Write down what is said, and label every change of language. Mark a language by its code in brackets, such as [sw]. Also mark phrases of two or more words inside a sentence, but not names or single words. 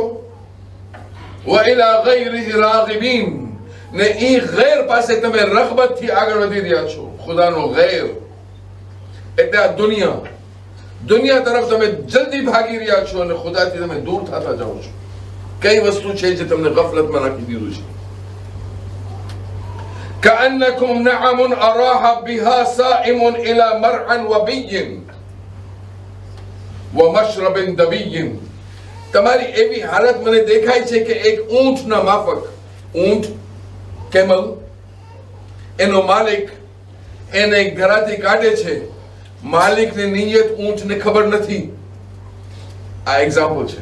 [ar] وإلى غيره راغبين. [gu] ને ઈ ગૈર પાસે તમે રગબતથી આગળ વધી રહ્યા છો. ખુદાનો ગૈર એટલે આ દુનિયા તરફ તમે જલ્દી ભાગી રહ્યા છો અને ખુદાથી તમે દૂર થતા જાઓ છો. કઈ વસ્તુ છે જે તમને ગફલતમાં નાખી દીધું છે? [ar] كأنكم نعم أراح بها سائم إلى مرعى وبي ومشرب دبي. [gu] તમારી એવી હાલત મને દેખાય છે કે એક ઊંટના માફક, ઊંટ કેમલ, એનો માલિક એને ઘરાથી કાઢે છે. માલિકની નિયત ઊંટને ખબર નથી. આ એક્ઝામ્પલ છે.